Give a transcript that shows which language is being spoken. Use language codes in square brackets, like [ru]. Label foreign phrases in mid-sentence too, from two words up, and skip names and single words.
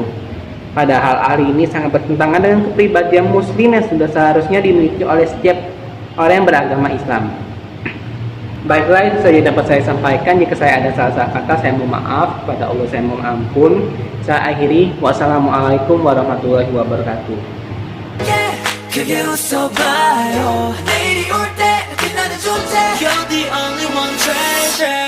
[id] Padahal hal ini sangat bertentangan dengan kepribadian muslim yang sudah seharusnya dimiliki oleh setiap orang yang beragama Islam. Baiklah, itu saja dapat saya sampaikan. Jika saya ada salah kata, saya mohon maaf. Kepada Allah saya mohon ampun. Saya akhiri. [ar] والسلام عليكم ورحمة الله وبركاته. [ko] 그게 웃어봐요 내일이 올 때 빛나는 존재 [en] You're the only one treasure